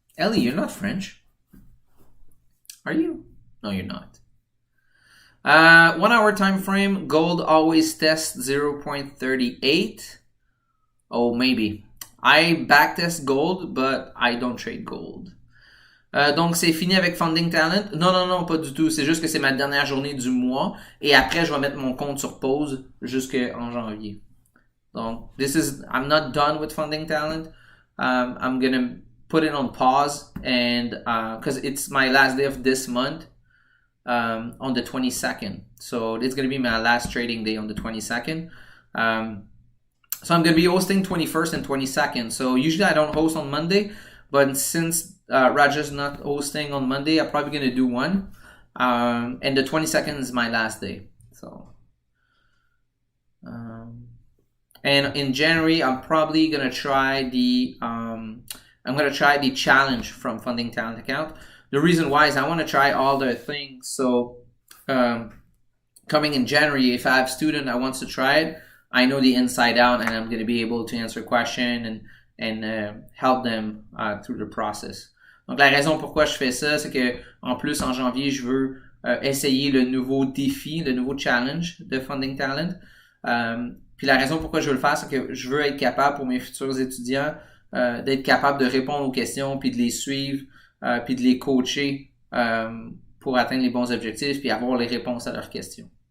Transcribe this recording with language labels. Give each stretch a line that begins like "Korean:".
English: Ellie, you're not French. Are you? No, you're not. 1 hour time frame. Gold always tests 0.38. Oh, maybe. I backtest gold, but I don't trade gold.
French: Donc, c'est fini avec Funding Talent. Non, pas du tout. C'est juste que c'est ma dernière journée du mois. Et après, je vais mettre mon compte sur pause jusqu'en janvier.
English: Donc, I'm not done with Funding Talent. I'm going to put it on pause and because it's my last day of this month on the 22nd. So it's going to be my last trading day on the 22nd. So I'm going to be hosting 21st and 22nd. So usually I don't host on Monday, but since Raja's not hosting on Monday, I'm probably going to do one. And the 22nd is my last day. So, and in January, I'm probably going to try the challenge from Funding Talent account. The reason why is I want to try all the things. So, coming in January, if I have a student that wants to try it, I know the inside out and I'm going to be able to answer questions and help them through the process.
French: Donc, la raison pourquoi je fais ça, c'est que en plus, en janvier, je veux essayer le nouveau défi, le nouveau challenge de Funding Talent. Puis la raison pourquoi je veux le faire, c'est que je veux être capable pour mes futurs étudiants d'être capable de répondre aux questions, puis de les suivre, puis de les coacher pour atteindre les bons objectifs, puis avoir les réponses à leurs questions.